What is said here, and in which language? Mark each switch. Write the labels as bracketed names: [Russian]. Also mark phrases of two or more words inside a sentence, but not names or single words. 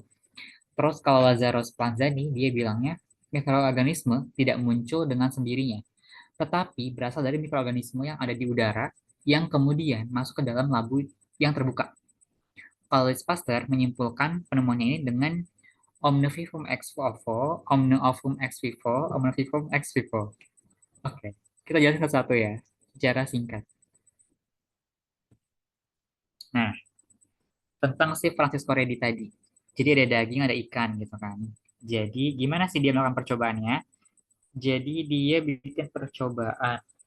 [Indonesian] Terus kalau Lazzaro Spallanzani, dia bilangnya mikroorganisme tidak muncul dengan sendirinya, tetapi berasal dari mikroorganisme yang ada di udara yang kemudian masuk ke dalam labu yang terbuka. Louis Pasteur menyimpulkan penemuannya ini dengan [Latin] Omnivivum ex vivo, Omniovum ex vivo, Omnivivum ex vivo. [Indonesian] Oke, kita jelasin satu-satu ya, secara singkat. Nah, tentang si Francisco Redi tadi. Jadi ada daging, ada ikan gitu kan. Jadi gimana sih dia melakukan percobaannya? Jadi dia bikin percobaan.